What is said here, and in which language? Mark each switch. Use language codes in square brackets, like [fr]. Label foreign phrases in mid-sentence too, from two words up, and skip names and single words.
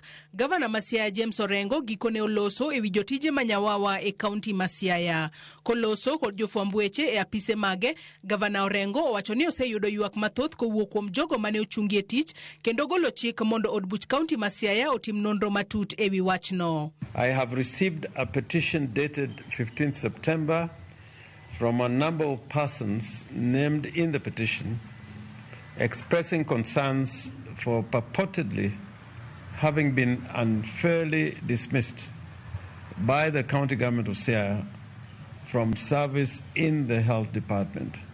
[luo] Gavana ma Siaya James Orengo gikone oloso e wi jotije ma nyawawa e kaunti ma Siaya. Koloso kod jofwamb weche e apise mage, Gavana Orengo owacho ni oseyudo ywak mathoth kowuok kuom jogo mane ochungie tich kendo golo chik mondo od buch kaunti ma Siaya otim nonro matut e wi wachno. [en] I have received a petition dated 15th September from a number of persons named in the petition expressing concerns for purportedly having been unfairly dismissed by the county government of Siaya from service in the health department.